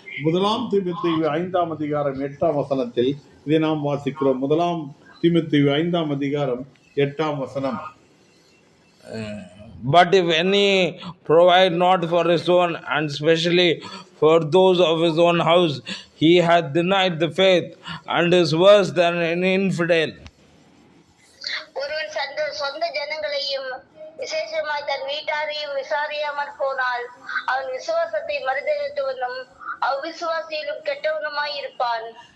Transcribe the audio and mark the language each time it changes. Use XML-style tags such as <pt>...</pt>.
<ta>முதலாம் தீமோத்தேயு 5ஆம் அதிகாரம் 8ஆம் வசனத்தில் இதை நாம் வாசிக்கிறோம். முதலாம் தீமோத்தேயு 5ஆம் அதிகாரம் 8ஆம் வசனம்.</ta> <en>But if any provide not for his own, and especially for those of his own house, he hath denied the faith and is worse than an infidel.</en> <ta>ஒருவன் சொந்த ஜனங்களையும் விசேஷமாய் தன் வீட்டாரையும் விசாரியாமற் போனால் அவன் விசுவாசத்தை மறுதலித்தவனும் அவ்விசுவாசியிலும் கெட்டவனுமாய் இருப்பான்.</ta>